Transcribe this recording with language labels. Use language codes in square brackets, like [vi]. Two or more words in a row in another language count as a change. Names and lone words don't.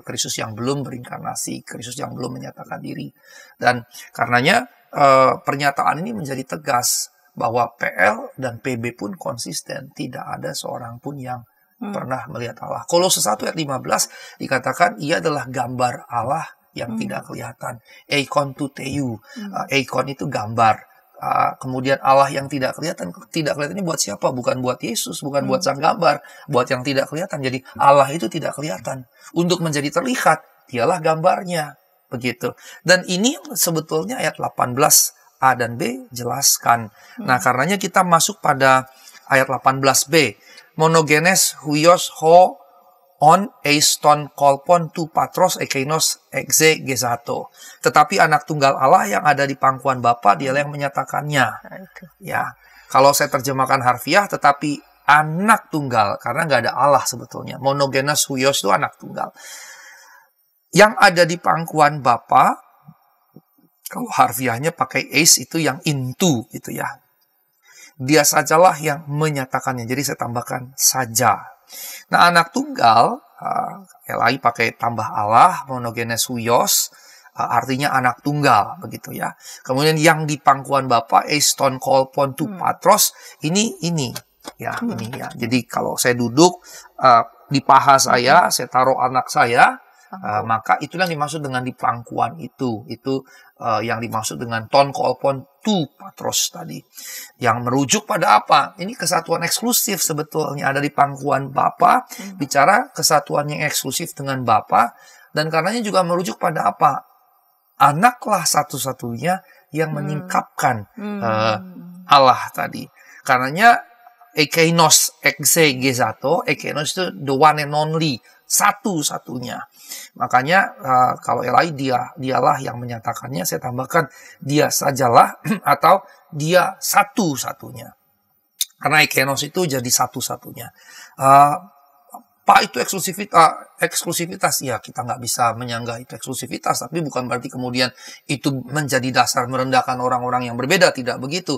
[id] Kristus yang belum berinkarnasi, Kristus yang belum menyatakan diri. Dan karenanya pernyataan ini menjadi tegas bahwa PL dan PB pun konsisten, tidak ada seorang pun yang pernah melihat Allah. Kolose 1 ayat 15 dikatakan ia adalah gambar Allah yang tidak kelihatan. [el] Εἰκὼν τοῦ θεοῦ. [id] Eikon itu gambar. Kemudian Allah yang tidak kelihatan ini buat siapa? Bukan buat Yesus, bukan buat sang gambar, buat yang tidak kelihatan. Jadi Allah itu tidak kelihatan. Untuk menjadi terlihat, dialah gambarnya. Begitu. Dan ini sebetulnya ayat 18A dan B jelaskan. Nah, karenanya kita masuk pada ayat 18B. [el] Μονογενὴς υἱὸς ὁ ὢν εἰς τὸν κόλπον τοῦ πατρὸς ἐκεῖνος ἐξηγήσατο. [id] Tetapi anak tunggal Allah yang ada di pangkuan Bapa, dialah yang menyatakannya. Ya, kalau saya terjemahkan harfiah, tetapi anak tunggal, karena nggak ada Allah sebetulnya. [el] Μονογενὴς υἱός [id] itu anak tunggal. Yang ada di pangkuan Bapa, kalau harfiahnya pakai eis itu yang into gitu ya. Dia sajalah yang menyatakannya. Jadi saya tambahkan saja. Nah, anak tunggal, Elai pakai tambah Allah, [el] μονογενὴς υἱός, [id] artinya anak tunggal, begitu ya. Kemudian yang di pangkuan Bapa, [el] εἰς τὸν κόλπον τοῦ πατρός, [id] ini ya. Jadi kalau saya duduk di paha saya taruh anak saya, maka itulah yang dimaksud dengan di pangkuan itu yang dimaksud dengan [el] τὸν κόλπον τοῦ πατρός [id] tadi, yang merujuk pada apa? Ini kesatuan eksklusif sebetulnya ada di pangkuan Bapa, bicara kesatuan yang eksklusif dengan Bapa, dan karenanya juga merujuk pada apa? Anaklah satu-satunya yang menyingkapkan Allah tadi. Karenanya [el] ἐκεῖνος ἐξηγήσατο, [id] ekeinos itu [en] the one and only, [id] satu-satunya. Makanya kalau Elai dialah yang menyatakannya, saya tambahkan dia sajalah atau dia satu-satunya. Karena ekenos itu jadi satu-satunya. Pak itu eksklusivitas, ya kita nggak bisa menyanggah itu eksklusivitas, tapi bukan berarti kemudian itu menjadi dasar merendahkan orang-orang yang berbeda, tidak begitu.